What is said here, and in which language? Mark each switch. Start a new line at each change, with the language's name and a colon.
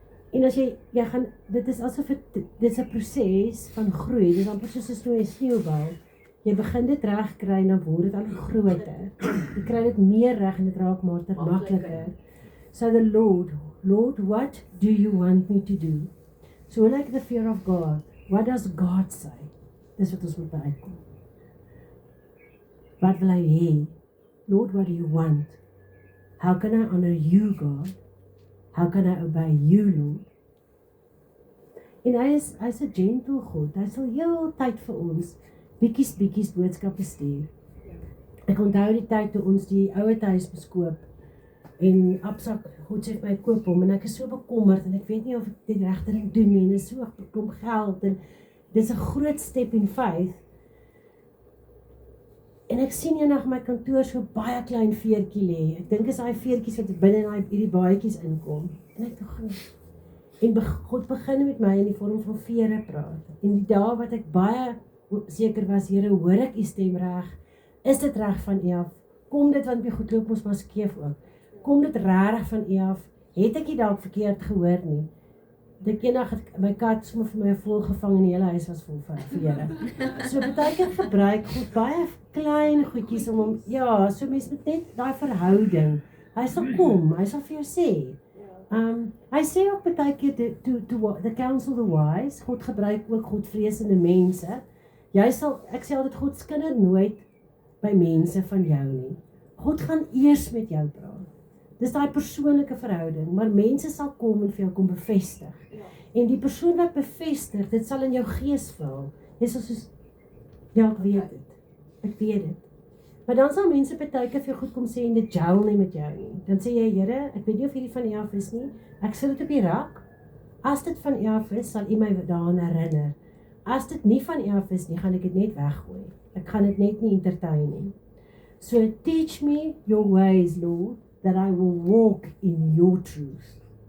Afrikaans: En as jy gaan, dit is asof dit is 'n proses van groei, dit is amper soos 'n sneeubal. Jy begin dit reg kry en dan word dit al groter. Jy kry dit meer reg en dit raak maar makliker.
English: So the Lord, what do you want me to do? So like the fear of God, what does God say?
Afrikaans: Dis wat ons moet uitkom. Wat wil hy hê?
English: Lord, what do you want? How can I honor you, God? How can I obey you, Lord?
Afrikaans: En hy is 'n gentle God. Hy sal heeltyd vir ons bietjies boodskappe stuur. Ek onthou die tyd toe ons die ouer huis beskoop en Absak, God sê vir my koop hom en ek is so bekommerd en ek weet nie of ek dit regte ding doen nie en dit is so 'n klomp geld en dis 'n groot
English: step in faith.
Afrikaans: En ek sien eendag my kantoor so baie klein veertjie lê. Ek dink is daai veertjies wat binne in hierdie baadjies inkom. En ek dink en God begin met my in die vorm van vere praat. En die dae wat ek baie seker was, Here, hoor ek u stem reg? Is dit reg van u af? Kom dit want my goed loop ons maar skeef ook. Kom dit reg van u af? Het ek dit dalk verkeerd gehoor nie? Dit eendag het my kat sommer vir my vol gevang en die hele huis was vol van vere. So baie keer gebruik God baie klein goedjies om hom, ja, so mens moet net daai verhouding. Hy sal kom, hy sal vir jou sê. Hy sê ook baie keer
English: to counsel the wise,
Afrikaans: God gebruik ook godvreesende mense. Ek sê altyd, God skinder nooit by mense van jou nie. God gaan eers met jou praat. Dis daai persoonlike verhouding, maar mense sal kom en vir jou kom bevestig. En die persoon wat bevestig, dit sal in jou gees val. Jy sal soos, ja, ek weet dit. Maar dan sal mense partykeer vir jou goed kom sê en dit gel nie met jou nie. Dan sê jy, Here, ek weet nie of hierdie van U af is nie. Ek sit dit op die rak. As dit van U af is, sal U my daaraan herinner. As dit nie van U af is nie, gaan ek dit net weggooi. Ek gaan dit net nie entertain nie.
English: So teach me your ways, Lord, that I will walk in your truth.